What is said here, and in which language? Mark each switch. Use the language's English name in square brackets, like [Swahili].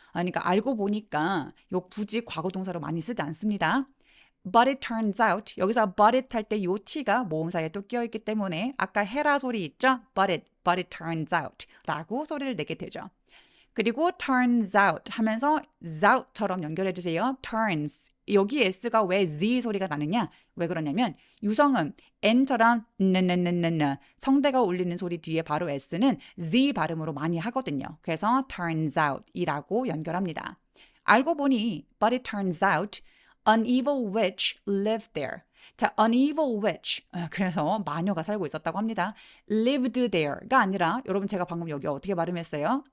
[Korean] 그러니까 알고 보니까 요 굳이 과거 동사로 많이 쓰지 않습니다. [English] But it turns out [Korean] 여기서 but it 할 때 요 t가 모음사에 또 끼어있기 때문에 아까 헤라 소리 있죠? [English] But it turns out [Korean] 라고 소리를 내게 되죠. 그리고 turns out 하면서 out처럼 연결해 주세요. [English] turns. [Korean] 여기 s가 왜 z 소리가 나느냐? 왜 그러냐면 유성음 n처럼 nnnn 성대가 울리는 소리 뒤에 바로 s는 z 발음으로 많이 하거든요. 그래서 turns out 이라고 연결합니다. 알고 보니 [English] but it turns out an evil witch lived there. 자, an evil witch. [Korean] 그래서 마녀가 살고 있었다고 합니다. lived there가 아니라 여러분 제가 방금 여기 어떻게 발음했어요?